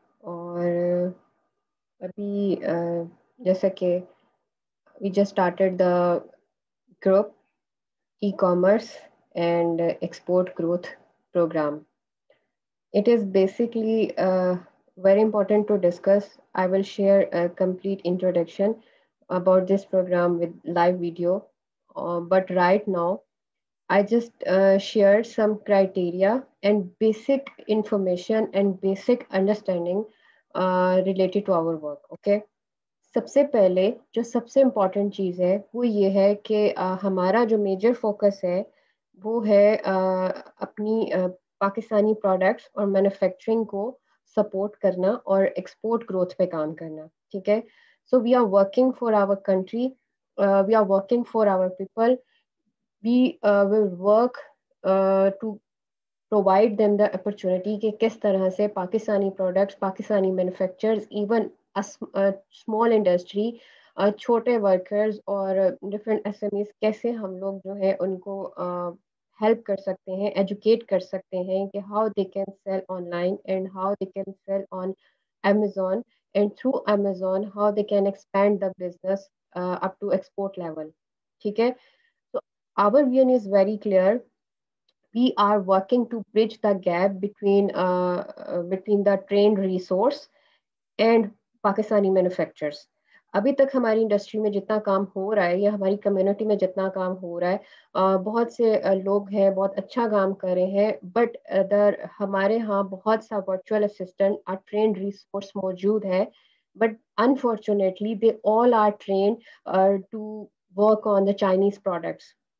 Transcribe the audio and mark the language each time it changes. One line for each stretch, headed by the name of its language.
Hindi: और अभी जैसा कि
English: We just started the group e-commerce and export growth program. It is basically very important to discuss. I will share a complete introduction about this program with live video. But right now, I just shared some criteria and basic information and basic understanding related to our work. Okay.
Hindi: सबसे पहले जो सबसे important चीज़ है वो ये है कि हमारा जो मेजर फोकस है वो है अपनी पाकिस्तानी प्रोडक्ट्स और मैन्युफैक्चरिंग को सपोर्ट करना और एक्सपोर्ट ग्रोथ पे काम करना। ठीक है,
English: so we are working for our country, we are working for our people, we will work to provide them the opportunity कि किस तरह से Pakistani products, Pakistani manufacturers, even small industry, छोटे workers और different SMEs
Hindi: कैसे हम लोग जो है उनको
English: help
Hindi: कर सकते हैं, एजुकेट कर सकते हैं कि
English: How they can sell online and how they can sell on Amazon, and through Amazon how they can expand the business up to export level.
Hindi: ठीक है,
English: so our vision is very clear. We are working to bridge the gap between the trained resource and Pakistani manufacturers.
Hindi: अभी तक हमारी industry में जितना काम हो रहा है या हमारी कम्युनिटी में जितना काम हो रहा है, बहुत से लोग हैं बहुत अच्छा काम कर रहे हैं, बट अदर हमारे यहाँ बहुत सा वर्चुअल असिस्टेंट और ट्रेंड रिसोर्स मौजूद है,
English: But unfortunately they all are train to work on the Chinese products.